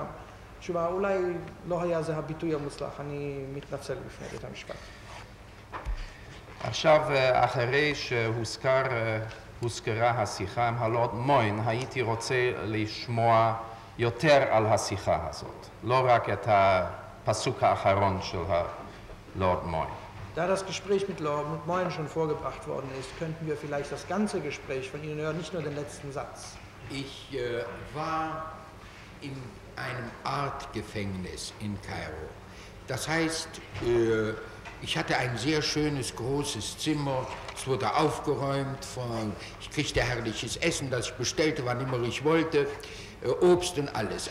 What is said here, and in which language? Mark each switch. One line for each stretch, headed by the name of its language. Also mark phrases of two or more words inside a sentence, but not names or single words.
Hebrew: תשובה, אולי לא היה זה הביטוי המוצלח, אני מתנצל בפני בית המשפט. עכשיו, אחרי שהוזכרה השיחה עם הלורד מוין, הייתי רוצה לשמוע יותר על השיחה הזאת, לא רק את הפסוק האחרון של הלורד מוין.
German: Da das Gespräch mit Lord Moyne schon vorgebracht worden ist, könnten wir vielleicht das ganze Gespräch von Ihnen hören, nicht nur den letzten Satz. Ich war in einem Art Gefängnis in Kairo. Das heißt, ich hatte ein sehr schönes, großes Zimmer, es wurde aufgeräumt, ich kriegte herrliches Essen, das ich bestellte, wann immer ich wollte, Obst und alles.